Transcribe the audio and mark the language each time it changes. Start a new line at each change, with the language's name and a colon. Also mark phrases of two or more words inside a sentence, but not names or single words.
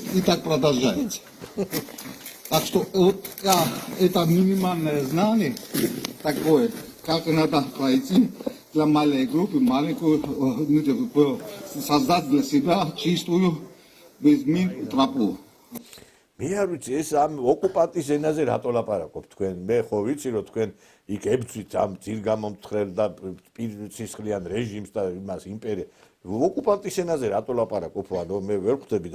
Russian: И так продолжается. Так что вот это минимальное знание такое, как надо пройти для маленькой группы, маленькую создать для себя чистую без мин тропу.
Georgian: მე არ ვიცი ეს ამ ოკუპანტის ენაზე რატო ლაპარაკობთ თქვენ მე ხო ვიცი რომ თქვენ იქ ებძვით ამ ძილგამომთხრელ და სისხლიან რეჟიმს და იმას იმპერია ოკუპანტის ენაზე რატო ლაპარაკობ ვანო მე ვერ ხვდები